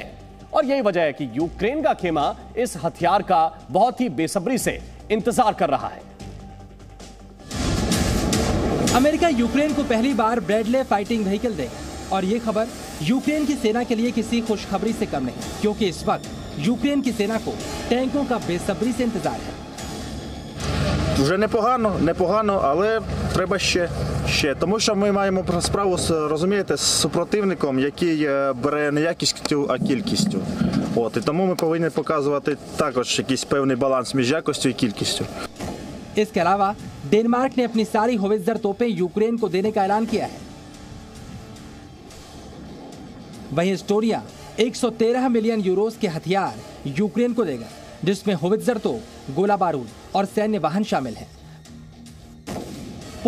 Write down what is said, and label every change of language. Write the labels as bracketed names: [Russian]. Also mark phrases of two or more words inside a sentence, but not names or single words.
[Hindi] और यही वजह है कि यूक्रेन का खेमा इस हथियार का बहुत ही बेसब्री से इंतजार कर रहा है। अमेरिका यूक्रेन को पहली बार ब्रैडले फाइटिंग व्हीकल देगा और ये खबर यूक्रेन की सेना के लिए किसी खुशखबरी से कम नहीं, क्योंकि इस वक्त यूक्रेन की सेना को टैंकों का बेसब्री से इंतजार है। [Ukrainian] Вже непогано, але треба ще. Тому що ми маємо справу, розумієте, з супротивником, який бере не якістю, а кількістю. І тому ми повинні показувати також якийсь певний баланс між якістю і кількістю. [Hindi] इसके अलावा डेनमार्क ने अपनी सारी होवित्जर तोपें यूक्रेन को देने का ऐलान किया है। वहीं एस्टोनिया 113 मिलियन यूरोस के हथियार यूक्रेन को देगा, जिसमें होवित्जर तोप, गोला बारूद और सैन्य वाहन शामिल हैं।